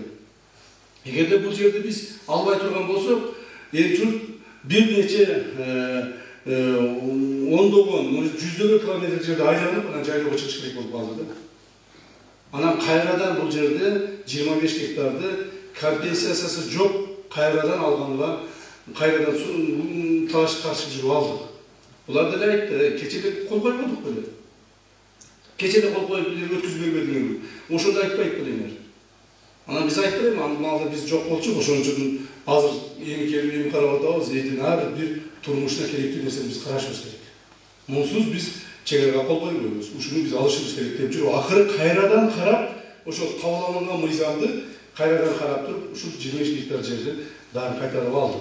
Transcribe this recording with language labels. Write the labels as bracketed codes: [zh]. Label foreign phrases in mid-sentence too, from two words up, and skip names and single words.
[ky] Эгерде бул жерди биз албай турган болсок, эл журт бир нече ондогон, жүздөгөн километр жерде айланып, анан жайлоого чыгыш керек болуп калды да. Анан кайрадан бул жерде 25 гектарды компенсациясы жок, кайрадан алганга, кайрадан талаш каршы жүрүп алдык. Булар деле айтты, кечеде кол койбодук беле. Keçede kol koyup ötküzüp berбедиңер. Ошондо айтпайт белеңер. Анан биз айтпайбы, малда биз жок болчу, ошон үчүн азыр эми келип эми карап атабыз, эдин ар бир турмушта керектүү нерсени биз карашыбыз керек. Мунсуз биз чегарага кол койбойбуз. Ушуну биз алышыбыз керек деп жүрүп, акыры кайрадан карап, ошол кабыл алынган мыйзамды кайрадан карап туруп, ушул 25 гектар жерди дагы кайтарып алдык.